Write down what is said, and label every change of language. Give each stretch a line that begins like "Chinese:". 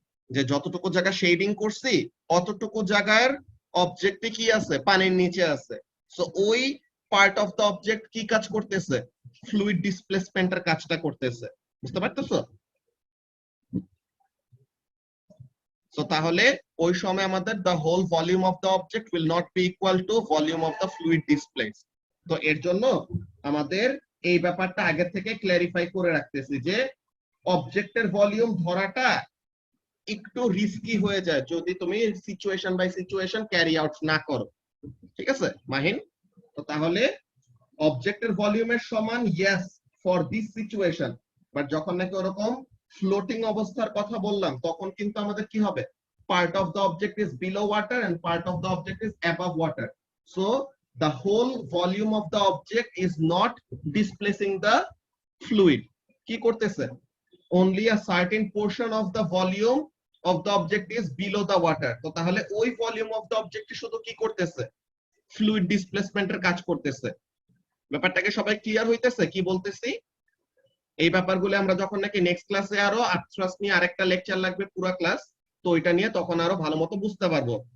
Bangla: যে যতটুকু জায়গা শেডিং করছি অতটুকু জায়গার অবজেক্টে কি আছে? পানির নিচে আছে। সো ওই
English: part of the object
Bangla: কি কাজ করতেছে? ফ্লুইড ডিসপ্লেসমেন্টের কাজটা করতেছে। বুঝতে পারতেছো?
English: so
Bangla: তাহলে ওই সময় আমাদের
English: the whole volume of the object will not be equal to volume of the fluid displaced.
Bangla: তো এর জন্য আমাদের এই ব্যাপারটা আগে থেকে ক্ল্যারিফাই করে রাখতেছি যে অবজেক্টের ভলিউম ধরাটা একটু রিস্কি হয়ে যায় যদি তুমি situation by situation carry out না করো। ঠিক আছে মাহিন? তো তাহলে অবজেক্টের ভলিউমের সমান
English: yes for this situation,
Bangla: but যখন নাকি ওরকম ফ্লোটিং অবস্থার কথা বললাম তখন কিন্তু আমাদের কি হবে,
English: part of the object is below water and part of the object is above water. So the whole volume of the object is not displacing the fluid.
Bangla: কি করতেছে?
English: Only a certain portion of the volume of the object is below the water.
Bangla: তো তাহলে ওই volume of the object শুধু কি করতেছে, fluid ডিসপ্লেসমেন্টের কাজ করতেছে। ব্যাপারটাকে সবাই ক্লিয়ার হইতেছে কি বলতেছি? এই ব্যাপারগুলো আমরা যখন নাকি নেক্সট ক্লাসে আরো আপস্ট্রাস নিয়ে আরেকটা লেকচার লাগবে পুরো ক্লাস, তো ওইটা নিয়ে তখন আরো ভালো মতো বুঝতে পারবো।